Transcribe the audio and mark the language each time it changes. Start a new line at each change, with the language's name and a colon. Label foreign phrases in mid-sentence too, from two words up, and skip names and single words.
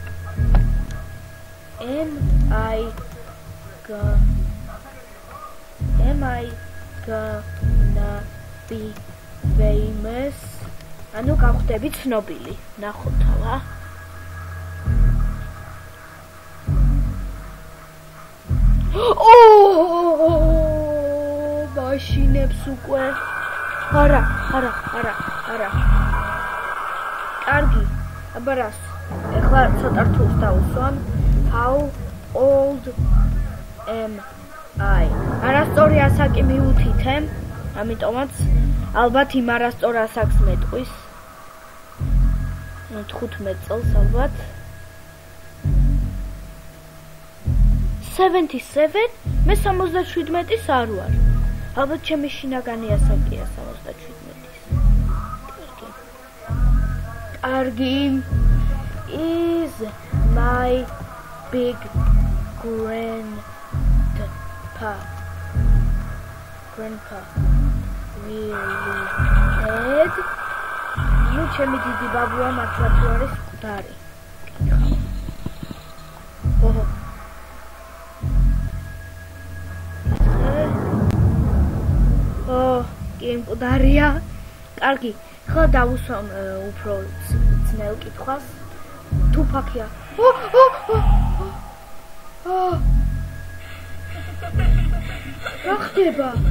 English: am I gonna be famous
Georgian: ანუ გავხდები ცნობილი ნახოთ რა მაშინებს უკვე არა კარგი აბა რას ეხლა ცოტა რთულს დავუსვამ
English: how old am I
Georgian: არასწორი ასაკი მივუთითე ამიტომაც ალბათ იმ არასწორ ასაკს მეტყვის 15 წელს ალბათ 77 მე 77-ის არ ვარ ალბათ ჩემი შინაგანი ასაკია 77-ის კარგი
English: is my big grandpa really dead
Georgian: ну ჩემი დიდი ბაბუა მართლა თუ არის მკვდარი კი მკვდარია კარგი ხლა დავუსვამ უფრო ძნელ კითხვას თუფაკია რა ხდება